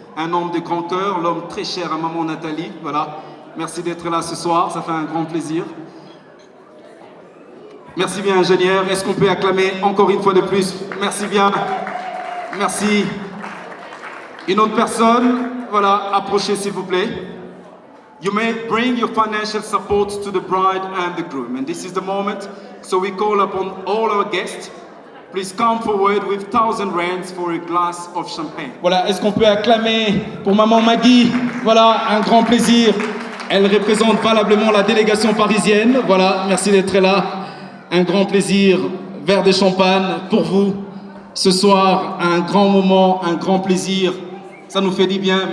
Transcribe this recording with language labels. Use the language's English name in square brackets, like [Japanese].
[French] Un homme de grand cœur, l'homme très cher à maman Nathalie. Voilà, merci d'être là ce soir, ça fait un grand plaisir. Merci bien, ingénieur. Est-ce qu'on peut acclamer encore une fois de plus? Merci bien. Merci. Une autre personne, voilà, approchez s'il vous plaît. [English] You may bring your financial support to the bride and the groom. And this is the moment, so we call upon all our guests. Please come forward with 1000 rands for a glass of champagne. [French] Voilà, est-ce qu'on peut acclamer pour maman Maggie? Voilà, un grand plaisir. Elle représente valablement la délégation parisienne. Voilà, merci d'être là. Un grand plaisir. Verre de champagne pour vous. Ce soir, un grand moment, un grand plaisir. Ça nous fait du bien.